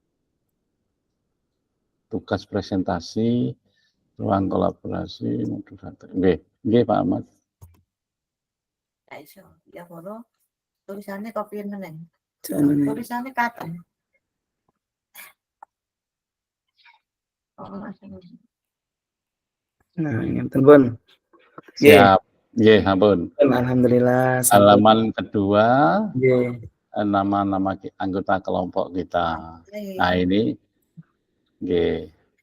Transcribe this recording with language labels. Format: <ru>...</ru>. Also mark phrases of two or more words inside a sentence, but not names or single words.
<id>Tugas presentasi, ruang kolaborasi, modul 1. Nggih, Pak Ahmad. Ya, foto tulisannya kopiin meneng. Tulisannya kata. Nah, ngenten, Bun.</id> <jv>Siap. Nggih, ampun.</jv> <id>Alhamdulillah. Halaman kedua, Nggih. nama-nama anggota kelompok kita. Nah, ini nggih.</id>